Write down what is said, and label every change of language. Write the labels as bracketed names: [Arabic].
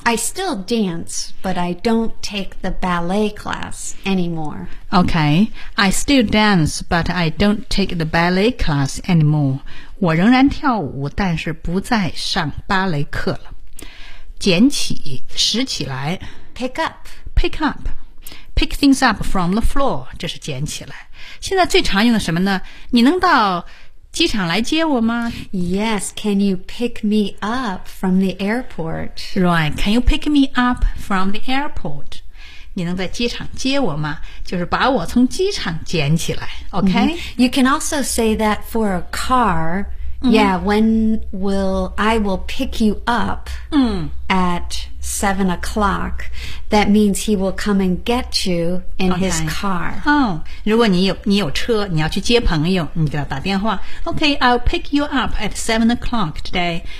[English] I still dance, but I don't take the ballet class anymore. Okay, I still dance, but I don't take the ballet class anymore. [Chinese] 我仍然跳舞，但是不再上芭蕾课了。捡起，拾起来。 [English] Pick up. Pick things up from the floor. [Chinese] 这是捡起来。现在最常用的什么呢？你能到机场来接我吗 [English] ？Yes, can you pick me up from the airport? Right, can you pick me up from the airport? [Chinese] 你能在机场接我吗？就是把我从机场捡起来。Okay,、 [English] you can also say that for a car, Yeah, I will pick you up、at 7 o'clock. That means he will come and get you in、 okay. his car. [Chinese] Oh, 如果你有车，你要去接朋友，你给他打电话。 [English] Okay, I'll pick you up at 7 o'clock today.